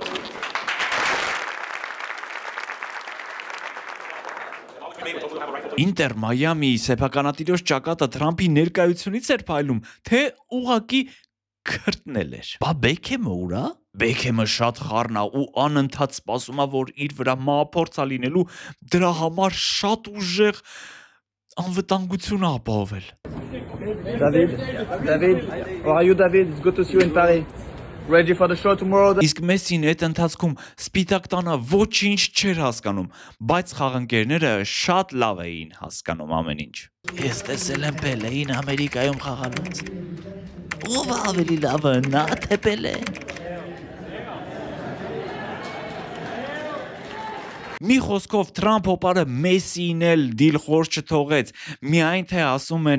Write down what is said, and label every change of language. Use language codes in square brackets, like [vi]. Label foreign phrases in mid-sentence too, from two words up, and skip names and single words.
[hy] Ինտեր Մայամի սեփականատիրոջ ճակատը Թրամփի ներկայությունից էր փայլում, թե ուղակի քրտնել էր։ Բա Բեքեմը ուր է։ Բեքեմը շատ խառն է ու անընդհատ սպասում է, որ իր վրա մահափորձ է լինելու, դրա համար շատ ուժեղ անվտանգություն է ապահովել։ [en] David, how are you, David? It's good to see you in Paris. Ready for the show tomorrow? [hy] Իսկ Մեսին այդ ընթացքում Սպիտակ տանը ոչինչ չէր հասկանում, բայց խաղընկերները շատ լավ էին հասկանում ամեն ինչ։ Ես տեսել եմ Պելեին Ամերիկայում խաղալուց։ Ո՞վ ավելի լավը, նա թե Պելեն։ Մի խոսքով Թրամփ հոպարը Մեսիին էլ դիլխոր չթողեց, միայն թե ասում են